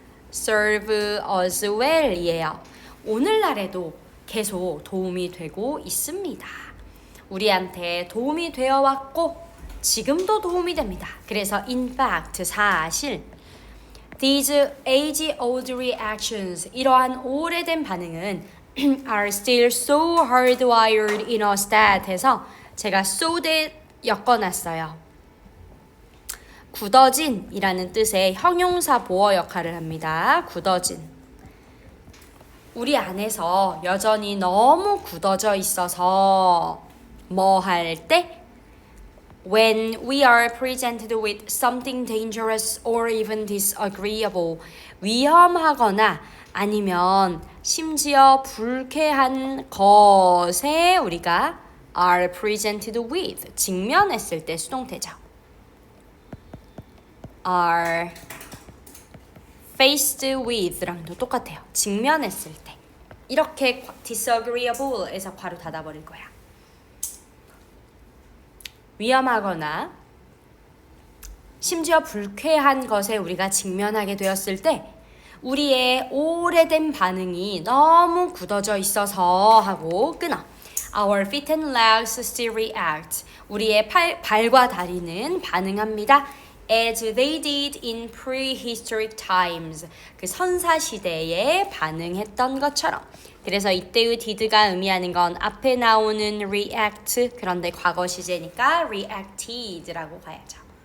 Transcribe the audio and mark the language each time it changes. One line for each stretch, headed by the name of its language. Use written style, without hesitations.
English: serve us well 이에요.
Korean: 오늘날에도 계속 도움이 되고 있습니다. 우리한테 도움이 되어 왔고 지금도 도움이 됩니다.
English: 그래서 in fact 사실 these age-old reactions
Korean: 이러한 오래된 반응은
English: are still so hardwired in us that
Korean: 해서 제가 so에 엮어놨어요. 굳어진 이라는 뜻의 형용사 보어 역할을 합니다. 굳어진. 우리 안에서 여전히 너무 굳어져 있어서 뭐 할 때?
English: When we are presented with something dangerous or even disagreeable,
Korean: 위험하거나 아니면 심지어 불쾌한 것에 우리가
English: are presented with,
Korean: 직면했을 때 수동태죠.
English: are faced with랑도
Korean: 똑같아요. 직면했을 때. 이렇게 disagreeable에서 괄호 닫아버릴 거야. 위험하거나 심지어 불쾌한 것에 우리가 직면하게 되었을 때 우리의 오래된 반응이 너무 굳어져 있어서 하고 끊어.
English: Our feet and legs still react.
Korean: 우리의 발과 다리는 반응합니다.
English: As they did in prehistoric times.
Korean: 그 선사시대에 반응했던 것처럼. 그래서 이때의 did가 의미하는 건 앞에 나오는 react, 그런데 과거 시제니까 reacted라고 가야죠.